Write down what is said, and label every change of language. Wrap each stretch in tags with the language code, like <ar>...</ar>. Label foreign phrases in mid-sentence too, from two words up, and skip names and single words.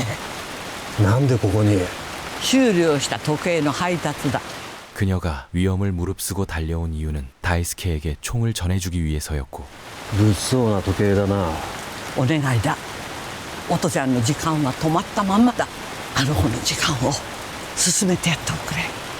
<ja>なんでここに？修理をした時計の配達だ。</ja> <ko>그녀가 위험을 무릅쓰고 달려온 이유는 다이스케에게 총을 전해주기 위해서였고</ko> <ja>物騒な時計だな。お願いだ。おとちゃんの時間は止まったまんまだ。あの子の時間を進めてやっておくれ。</ja>